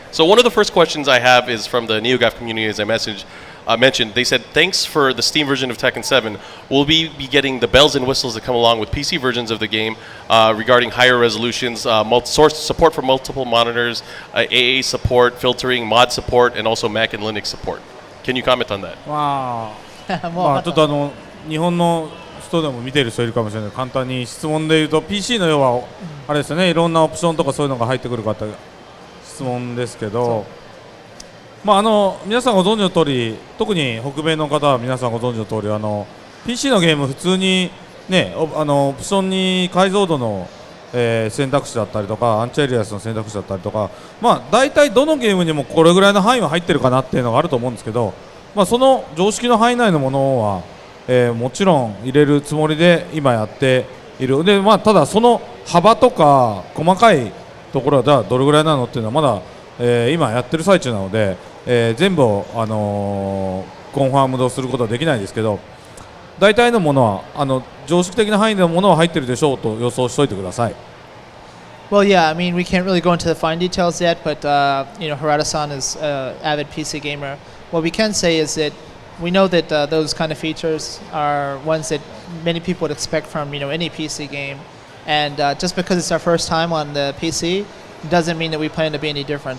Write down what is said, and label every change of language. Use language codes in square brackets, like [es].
[en] So one of the first questions I have is from the NeoGAF community, as I mentioned. They said, thanks for the Steam version of Tekken 7. Will we be getting the bells and whistles that come along with PC versions of the game regarding higher resolutions, source support for multiple monitors, AA support, filtering, mod support, and also Mac and Linux support? Can you comment on that? [ja] まあちょっと日本の人でも見ている人いるかもしれない。簡単に質問で言うと PC の要はあれですよね。いろんなオプションとかそういうのが入ってくるかって質問ですけど、皆さんご存知の通り、特に北米の方は皆さんご存知の通り、PC のゲーム普通にね、オプションに解像度の、選択肢だったりとかアンチエリアスの選択肢だったりとか、大体どのゲームにもこれぐらいの範囲は入ってるかなっていうのがあると思うんですけど、その常識の範囲内のものは、もちろん入れるつもりで今やっている。で、ただその幅とか細かいところはどれぐらいなのっていうのはまだ、今やってる最中なので、全部を、コンファームドすることはできないですけど、大体のものは常識的な範囲のものは入ってるでしょうと予想しておいてください。 [en] Well, yeah, I mean, we can't really go into the fine details yet, but Harada-San is an avid PC gamer. What we can say is that we know that those kind of features are ones that many people would expect from any PC game, and just because it's our first time on the PC doesn't mean that we plan to be any different.